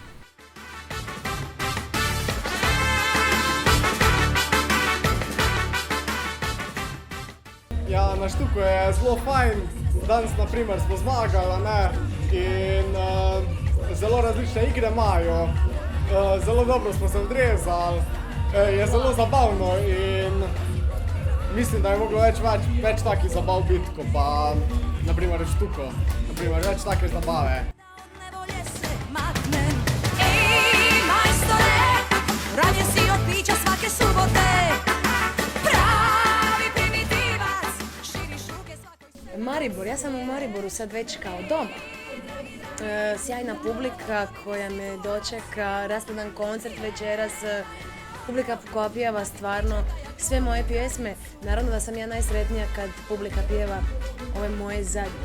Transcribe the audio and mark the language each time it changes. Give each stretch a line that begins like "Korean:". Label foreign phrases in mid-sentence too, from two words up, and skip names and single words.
Slovenian: Ja, na Štuku je zelo fajn, danes naprimer smo zmagali, in zelo različne igre imajo, zelo dobro smo se odrezali, je zelo zabavno in mislim, da je moglo več takih zabav biti, kot pa naprimer v Štuku, več take zabave.
Croatian: Maribor, ja sam u Mariboru sad već kao doma. Sjajna publika koja me dočeka, raspredan koncert večeras, publika koja pjeva stvarno sve moje pjesme. Naravno da sam ja najsretnija kad publika pjeva ove moje zadnje.